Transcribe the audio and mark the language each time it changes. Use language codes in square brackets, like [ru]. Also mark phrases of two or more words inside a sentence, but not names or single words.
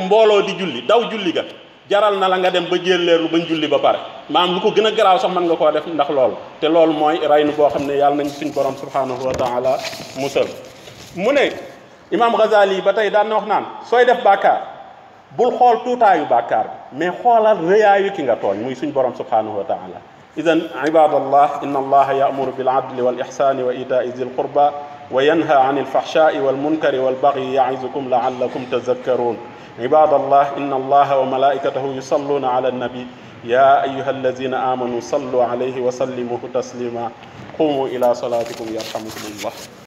[wo] mbooloo di julli daw julli ga jaral na la nga dem ba jélleerlu bañ julli ba pare maanaam lu ko gën a garaaw sax mën nga koo def ndax loolu te loolu mooy raynu boo xam ne yàlla nañ suñ borom [ar] سبحانه وتعالى [wo] musal mu ne Imam Ghazali ba tey daan na wax naan sooy def bàkkaar bul xool tuutaayu bàkkaar bi mais xoolal rëyaayu ki nga tooñ muy suñ borom [ar] سبحانه وتعالى إذن عباد الله إن الله يأمر بالعدل والإحسان وإيتاء ذي القربى وينهى عن الفحشاء والمنكر والبغي يعظكم لعلكم تذكرون عباد الله إن الله وملائكته يصلون على النبي يا أيها الذين آمنوا صلوا عليه وسلموا تسليما قوموا إلى صلاتكم يرحمكم الله